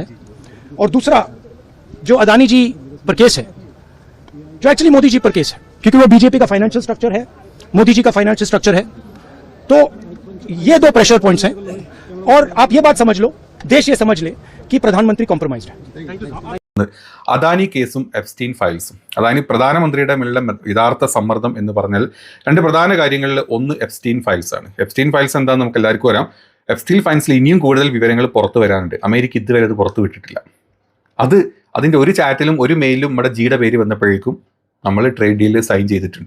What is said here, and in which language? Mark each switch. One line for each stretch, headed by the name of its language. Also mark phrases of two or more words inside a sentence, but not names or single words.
Hindi: और दूसरा जो अदानी जी पर केस है, जो एक्चुअली मोदी जी पर केस है, क्योंकि वो बीजेपी का
English: financial structure
Hindi: है, मोदी जी का
English: financial structure
Hindi: है. तो ये 2
English: pressure points
Hindi: हैं. और आप ये बात समझ लो, देश ये समझ ले कि प्रधानमंत्री कॉम्प्रोमाइज्ड है.
Malayalam: അദാനി കേസും എപ്സ്റ്റീൻ ഫയൽസും. അതായത് പ്രധാനമന്ത്രിയുടെ മേലുള്ള യഥാർത്ഥ സമ്മർദ്ദം എന്ന് പറഞ്ഞാൽ 2 പ്രധാന കാര്യങ്ങളിൽ ഒന്ന് എപ്സ്റ്റീൻ ഫയൽസ് ആണ്. എപ്സ്റ്റീൻ ഫയൽസ് എന്താണെന്ന് നമുക്ക് എല്ലാവർക്കും അറിയാം. എപ്സ്റ്റീൻ ഫയൽസിൽ ഇനിയും കൂടുതൽ വിവരങ്ങൾ പുറത്തു വരാനുണ്ട്. അമേരിക്ക ഇതുവരെ അത് പുറത്തു വിട്ടിട്ടില്ല. അതിന്റെ ഒരു ചാറ്റിലും ഒരു മെയിലും നമ്മുടെ ജിയുടെ പേര് വന്നപ്പോഴേക്കും നമ്മൾ
English: trade deal
Malayalam: സൈൻ ചെയ്തിട്ടുണ്ട്.